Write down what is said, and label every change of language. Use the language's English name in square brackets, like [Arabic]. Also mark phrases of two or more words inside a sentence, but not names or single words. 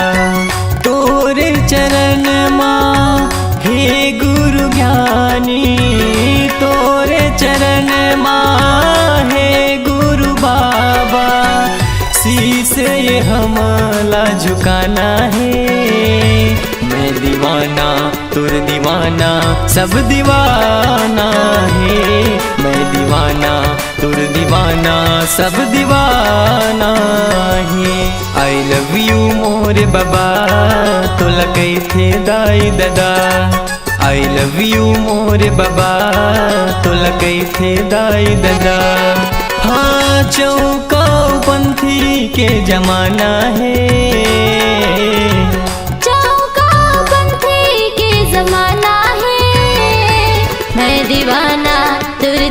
[Chhattisgarhi] तोरे चरण माँ हे गुरु ज्ञानी तोरे चरण माँ हे गुरु बाबा शीस ये हमला झुकाना है मैं दीवाना तुर दीवाना सब दीवाना है मैं दीवाना तुर दीवाना सब दीवाना है [English] I love you [Chhattisgarhi] मोर बाबा तुला कई थे दाई दादा [English] I love you [Chhattisgarhi] मोर बाबा तुला कई थे दाई दादा हाँ चौका पंथी के जमाना है चौका पंथी के जमाना है मैं दीवाना